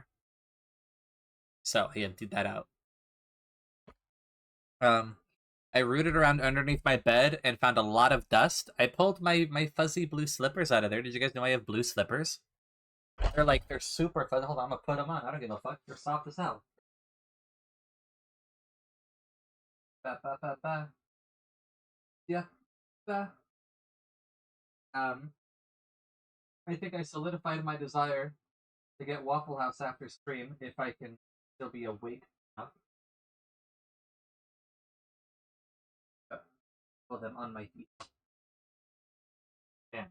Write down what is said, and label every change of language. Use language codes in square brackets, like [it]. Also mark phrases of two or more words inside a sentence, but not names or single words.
[en] So I emptied that out. I rooted around underneath my bed and found a lot of dust. I pulled my fuzzy blue slippers out of there. Did you guys know I have blue slippers? They're super fuzzy. Hold on, I'm gonna put them on. I don't give a fuck. They're soft as hell. Ba, ba, ba, ba. Yeah. Ba. I think I solidified my desire to get Waffle House after stream if I can still be awake enough. Put them on my feet. Damn.